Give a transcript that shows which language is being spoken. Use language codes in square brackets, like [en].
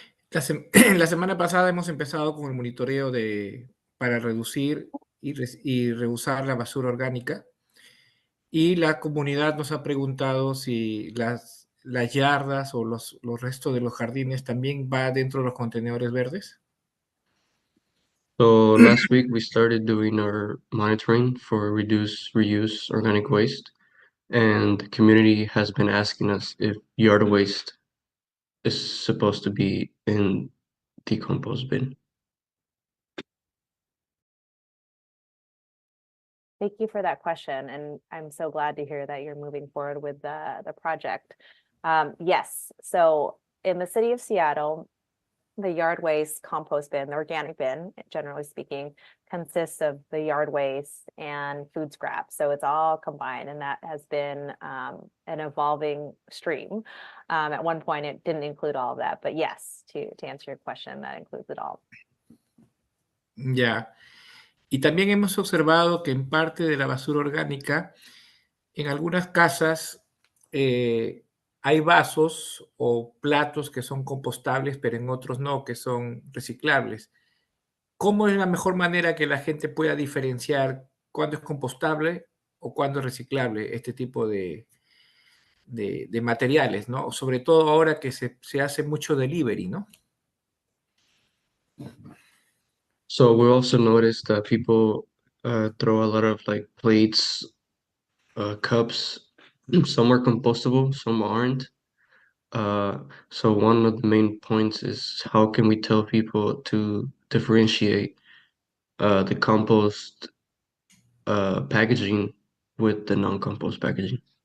[es] La semana pasada hemos empezado con el monitoreo para reducir y reusar la basura orgánica y la comunidad nos ha preguntado si las yardas o los restos de los jardines también va dentro de los contenedores verdes. [en] So last week we started doing our monitoring for reduce, reuse organic waste, and the community has been asking us if yard waste is supposed to be in the compost bin. Thank you for that question, and I'm so glad to hear that you're moving forward with the project. Yes, so in the city of Seattle, the yard waste compost bin, the organic bin, generally speaking, consists of the yard waste and food scraps. So it's all combined, and that has been an evolving stream. At one point, it didn't include all of that, but yes, to answer your question, that includes it all. [es] Ya. Y también hemos observado que en parte de la basura orgánica, en algunas casas hay vasos o platos que son compostables, pero en otros no, que son reciclables. ¿Cómo es la mejor manera que la gente pueda diferenciar cuándo es compostable o cuándo es reciclable este tipo de materiales, ¿no? Sobre todo ahora que se hace mucho delivery, ¿no? [en] So we also noticed that people throw a lot of like plates, cups. Some are compostable, some aren't. So one of the main points is how can we tell people to differentiate the compost packaging with the non-compost packaging?